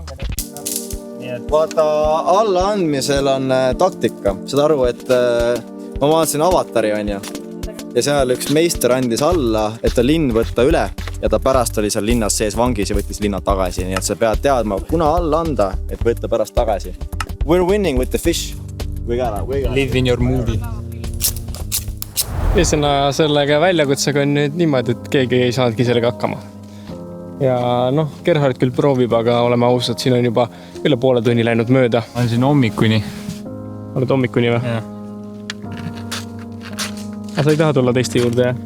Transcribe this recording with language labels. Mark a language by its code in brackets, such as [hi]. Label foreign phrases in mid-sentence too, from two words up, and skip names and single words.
[et] Vaata, allaandmisel on taktika. Saad aru, et ma vaatasin Avatari, onju. Ja seal üks meister andis alla, et ta linn võtta üle ja ta pärast oli seal linnas sees vangis ja võttis linna tagasi. Nii et sa pead teadma, kuna alla anda, et võtta pärast tagasi. [en] We're winning with the fish. We gotta. Live in your movie. [et] Ühesõnaga sellega väljakutsega on nüüd niimoodi, et keegi ei saadki sellega hakkama. Ja Gerhard küll proovib, aga oleme ausad, siin on juba üle poole tunni läinud mööda. On siin hommikuni. Oled hommikuni või? Jah. Aga sa ei taha tulla teiste juurde, jah?